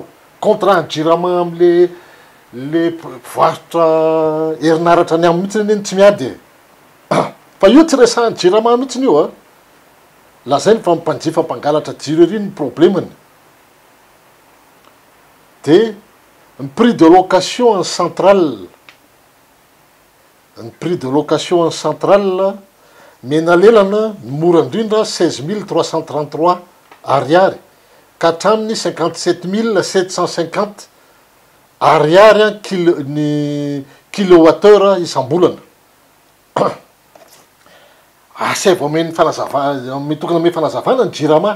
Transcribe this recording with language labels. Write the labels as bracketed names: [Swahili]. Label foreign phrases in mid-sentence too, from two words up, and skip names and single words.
[Malagasy] Contrat ny jirama am'le varotra herinaratra ny amin'ny mihitsy ny tsy miady. Fa io tsy resahan'ny jirama mihitsy io lazainy fa mpanjifa mpangalatra jiro ery ny problemany. [French] De ny prix de location en centrale. [Malagasy] Ny [French] prix de location en centrale [Malagasy] menalelana mora indrindra 16 333 ariary ka hatramin'ny 57 750 ariary ny kilowattheure isam-bolana. Asay vao meny fanazavana mitokana ame fanazavana ny jirama.